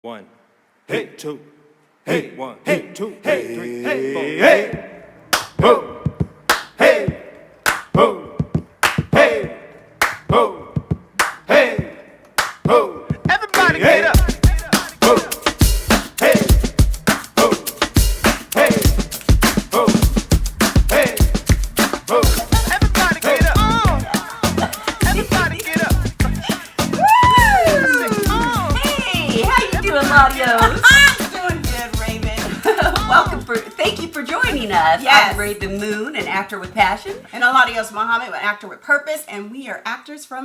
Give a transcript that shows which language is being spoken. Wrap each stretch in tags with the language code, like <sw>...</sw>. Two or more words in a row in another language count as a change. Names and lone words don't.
<en>One, hey, two, hey, one, hey, two, hey, three, hey, four, hey, ho, hey, ho, hey, ho, hey, ho. Everybody get up. Ho, hey, ho, hey, ho, hey, ho. Everybody get up. Everybody get up. Hey, how you doing, LaDios? I'm doing good, Rav'n. Thank you for joining us. Yes. I'm Rav'n Moon, an actor with passion. And I'm LaDios Muhammad, an actor with purpose, and we are actors from</en>